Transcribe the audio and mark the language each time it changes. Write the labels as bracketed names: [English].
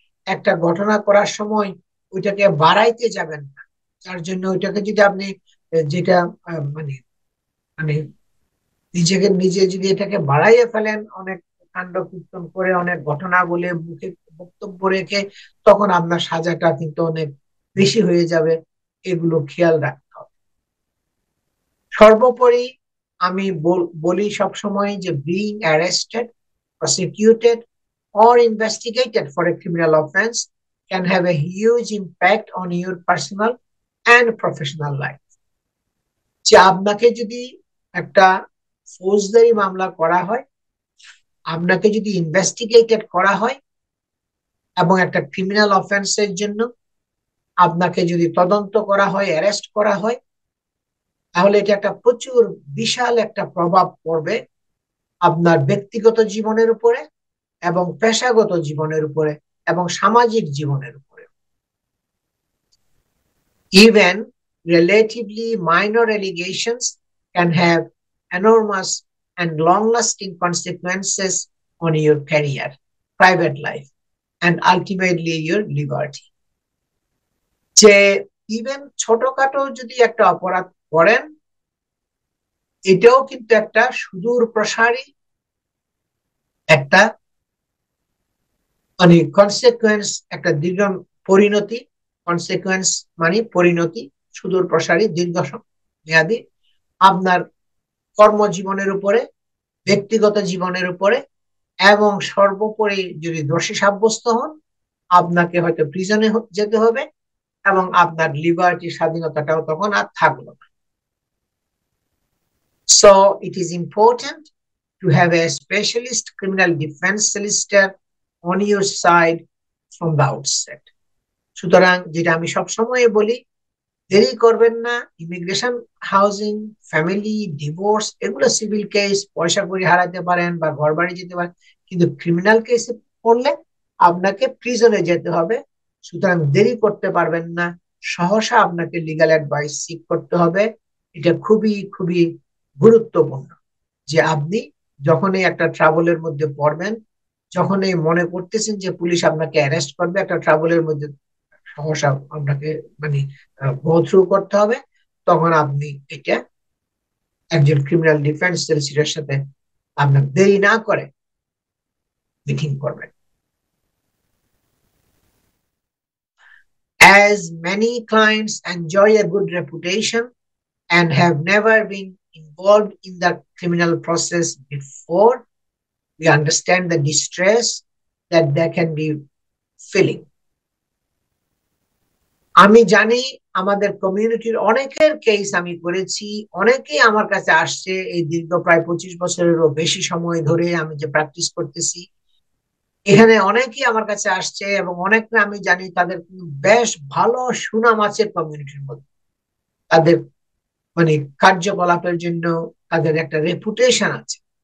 [Bangla] একটা ঘটনা করার সময় ওইটাকে বাড়াইতে যাবেন না, তার জন্য ওইটাকে যদি আপনি যেটা মানে মানে নিজেকে নিজে যদি এটাকে বাড়াইয়ে ফেলেন, অনেক কাণ্ড কীর্তন করে, অনেক ঘটনা বলে, মুখে বক্তব্য রেখে, তখন আপনার সাজাটা কিন্তু অনেক বেশি হয়ে যাবে। এগুলো খেয়াল রাখতে হবে। সর্বোপরি আমি বলি সবসময় যে [English] Being arrested, prosecuted or investigated for a criminal offense can have a huge impact on your personal and professional life. [Bangla] যে আপনাকে যদি একটা ফৌজদারি মামলা করা হয়, আপনাকে যদি ইনভেস্টিগেটেড করা হয়, এবং একটা ক্রিমিনাল অফেন্সের জন্য আপনাকে যদি তদন্ত করা হয়, অ্যারেস্ট করা হয়, তাহলে এটা একটা প্রচুর বিশাল একটা প্রভাব পড়বে আপনার ব্যক্তিগত জীবনের উপরে এবং পেশাগত জীবনের উপরে এবং সামাজিক জীবনের উপরে। [English] Even relatively minor allegations can have enormous and long-lasting consequences on your career, private life, and ultimately your liberty. [Bangla] যে ইভেন ছোটখাটো যদি একটা অপরাধ করেন, এটাও কিন্তু একটা সুদূর প্রসারী একটা মানে কনসিকুয়েন্স, একটা দীর্ঘ পরিণতি। কনসিকুয়েন্স মানে পরিণতি, সুদূর প্রসারী, দীর্ঘ মেয়াদী, আপনার কর্মজীবনের উপরে, ব্যক্তিগত জীবনের উপরে, এবং সর্বোপরি যদি দোষী সাব্যস্ত হন, আপনাকে হয়তো প্রিজনে যেতে হবে, এবং আপনার লিবার্টি, স্বাধীনতাটাও তখন আর থাকলো না। [English] So it is important to have a specialist criminal defense solicitor on your side from the outset. [Bangla] সুতরাং যেটা আমি সবসময় বলি, দেরি করবেন না। ইমিগ্রেশন, হাউজিং, ফ্যামিলি, ডিভোর্স, এগুলো সিভিল কেস, পয়সা কড়ি হারাতে পারেন বা ঘর বাড়ি যেতে পারেন, কিন্তু ক্রিমিনাল কেসে পড়লে আপনাকে প্রিজনে যেতে হবে। সুতরাং দেরি করতে পারবেন না, সহসা আপনাকে লিগ্যাল অ্যাডভাইস সিক করতে হবে। এটা খুবই খুবই গুরুত্বপূর্ণ যে আপনি যখনই একটা ট্রাবলের মধ্যে পড়বেন, যখনই মনে করতেছেন যে পুলিশ আপনাকে অ্যারেস্ট করবে, একটা ট্রাবলের মধ্যে সহসা আপনাকে মানে গো থ্রু করতে হবে, তখন আপনি এটা একজন ক্রিমিনাল ডিফেন্স সলিসিটরের সাথে আপনার দেরি না করে মিটিং করবেন। [English] As many clients enjoy a good reputation and have never been involved in the criminal process before, we understand the distress that they can be feeling. [Bangla] আমি জানি আমাদের কমিউনিটির অনেকের কেস আমি করেছি, অনেকেই আমার কাছে আসছে এই দীর্ঘ প্রায় 25 বছরেরও বেশি সময় ধরে আমি যে প্র্যাকটিস করতেছি, এখানে অনেকেই আমার কাছে আসছে, এবং অনেকরা আমি জানি তাদের বেশ ভালো সুনাম আছে কমিউনিটির মধ্যে, তাদের মানে কার্যকলাপের জন্য তাদের একটা রেপুটেশন আছে।